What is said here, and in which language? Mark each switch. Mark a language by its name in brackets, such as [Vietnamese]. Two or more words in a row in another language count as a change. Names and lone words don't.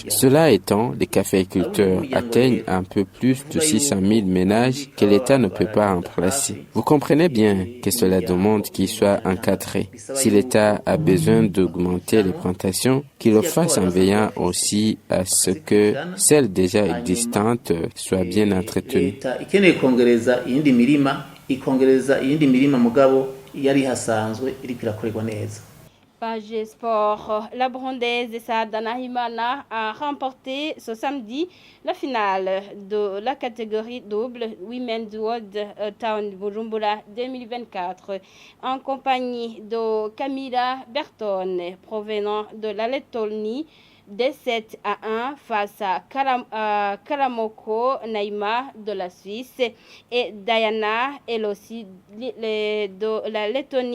[French] Cela étant, les caféiculteurs atteignent un peu plus de 600 000 ménages que l'État ne peut pas remplacer. Vous comprenez bien que cela demande qu'il soit encadré. Si l'État a besoin d'augmenter les plantations, qu'il le fasse en veillant aussi à ce que celles déjà existantes soient bien entretenues. [Rundi] Ikeneye kongereza iyindi mirima mugabo yari hasanzwe iriko irakorerwa neza. [French] Page Sport, la Burundaise Saada Nahimana a remporté ce samedi la finale de la catégorie double Women's World Town Bujumbura 2024 en compagnie de Camila Berton provenant de la Lettonie des 7-1 face à Karamoko Naima de la Suisse et Diana, elle aussi de la Lettonie.